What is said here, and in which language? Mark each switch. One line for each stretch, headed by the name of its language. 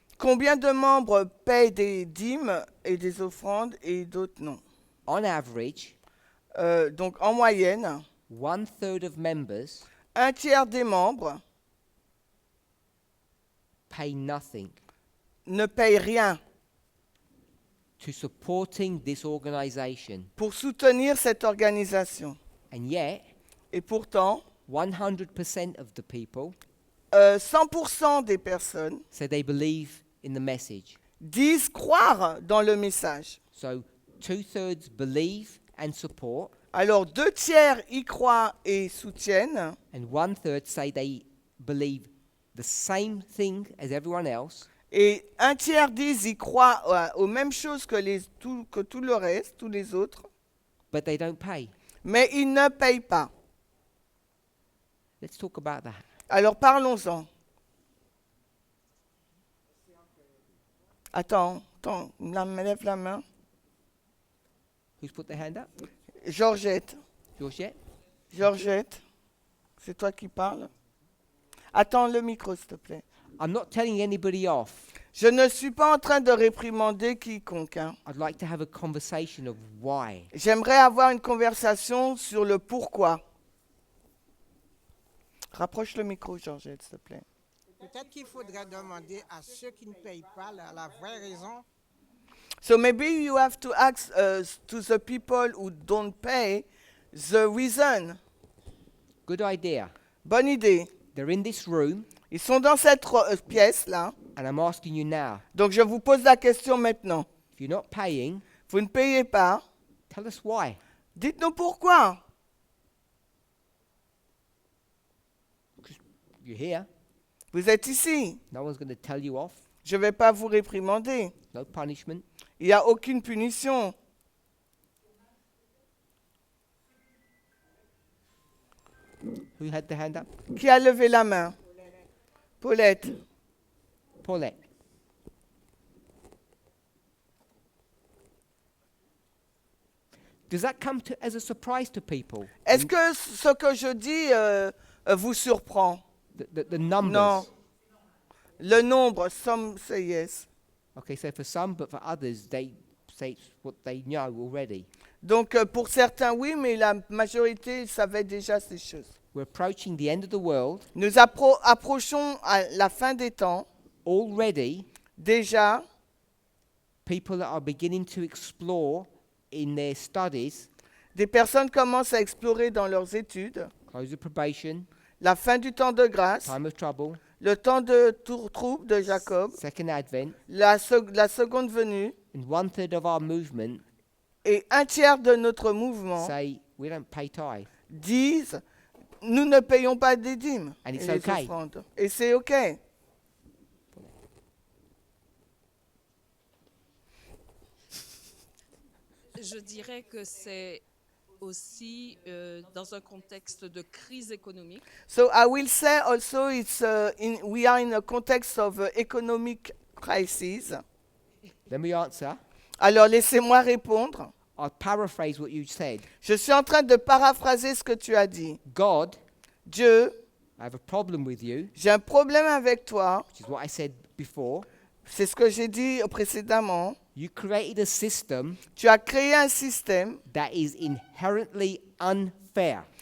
French: combien de membres payent des dîmes et des offrandes et d'autres non?
English: On average,
French: Donc, en moyenne,
English: 1/3 of members
French: un tiers des membres
English: pay nothing.
French: ne payent rien
English: to supporting this organization.
French: pour soutenir cette organisation.
English: And yet,
French: Et pourtant,
English: 100% of the people
French: 100% des personnes
English: say they believe in the message.
French: disent croire dans le message.
English: So 2/3 believe and support,
French: Alors 2/3 y croient et soutiennent,
English: and 1/3 say they believe the same thing as everyone else,
French: et 1/3 disent y croient aux mêmes choses que tout le reste, tous les autres,
English: but they don't pay.
French: mais ils ne payent pas.
English: Let's talk about that.
French: Alors parlons-en. Attends, lève la main.
English: Who's put their hand up? Georgette,
French: Georgette? c'est toi qui parles. Attends le micro, s'il te plaît.
English: I'm not telling anybody off.
French: Je ne suis pas en train de réprimander quiconque, hein.
English: I'd like to have a conversation of why.
French: J'aimerais avoir une conversation sur le pourquoi. Rapproche le micro, Georgette, s'il te plaît. Peut-être qu'il faudrait demander à ceux qui ne payent pas la vraie raison.
English: So maybe you have to ask to the people who don't pay the reason. Good idea.
French: Bonne idée.
English: They're in this room,
French: Ils sont dans cette pièce-là.
English: and I'm asking you now.
French: Donc je vous pose la question maintenant.
English: If you're not paying,
French: Vous ne payez pas.
English: tell us why.
French: Dites-nous pourquoi.
English: You're here.
French: Vous êtes ici.
English: No one's going to tell you off.
French: Je ne vais pas vous réprimander.
English: No punishment.
French: Il n'y a aucune punition.
English: Who had the hand up?
French: Qui a levé la main? Paulette. Paulette.
English: Does that come as a surprise to people?
French: Est-ce que ce que je dis vous surprend?
English: The numbers?
French: Non. Le nombre, some say yes.
English: Okay, so for some, but for others, they say it's what they know already.
French: Donc pour certains, oui, mais la majorité savait déjà ces choses.
English: We're approaching the end of the world.
French: Nous approchons à la fin des temps.
English: Already,
French: Déjà,
English: people are beginning to explore in their studies,
French: des personnes commencent à explorer dans leurs études
English: close of probation,
French: la fin du temps de grâce,
English: time of trouble,
French: le temps de trouble de Jacob,
English: second advent,
French: la seconde venue,
English: and 1/3 of our movement
French: et 1/3 de notre mouvement
English: say we don't pay tithe.
French: disent nous ne payons pas des dîmes
English: And
French: et
English: it's
French: les
English: okay.
French: offrandes. Et c'est OK. Je dirais que c'est aussi dans un contexte de crise économique.
English: So I will say also we are in a context of economic crisis. Let me answer.
French: Alors laissez-moi répondre.
English: I'll paraphrase what you said.
French: Je suis en train de paraphraser ce que tu as dit.
English: God,
French: Dieu,
English: I have a problem with you,
French: j'ai un problème avec toi.
English: which is what I said before.
French: C'est ce que j'ai dit précédemment.
English: You created a system
French: Tu as créé un système
English: that is inherently unfair.